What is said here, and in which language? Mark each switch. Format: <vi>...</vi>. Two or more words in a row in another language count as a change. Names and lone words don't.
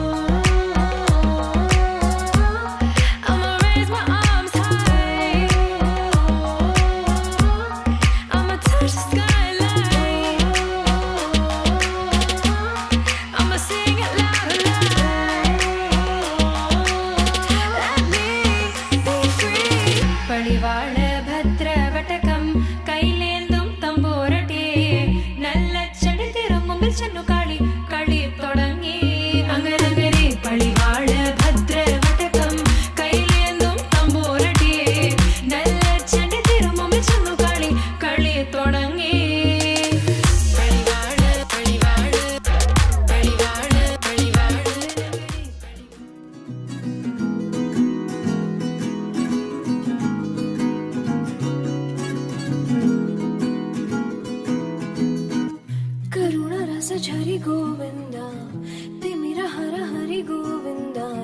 <en>I'ma raise my arms high, I'ma touch the skyline, I'ma sing it loud and loud. Let me be free.</en> <ml>പടിവാള ഭദ്രവടകം കൈലേന്തും തമ്പൂരട്ടെ നല്ല ചടി തിരുമുമ്പിൽ ചെന്നു കളി കളി തുടങ്ങി അങ്ങനെ പടിവാള ഭദ്രവടകം കൈലേന്തും തമ്പൂരട്ടെ നല്ല ചടി തിരുമുമ്പിൽ ചെന്നു കളി കളി തുടങ്ങി പടിവാള പടിവാള പടിവാള പടിവാള</ml> <sa>करुणरस झरि गोविन्द तिमिर हर हरि गोविन्द</sa>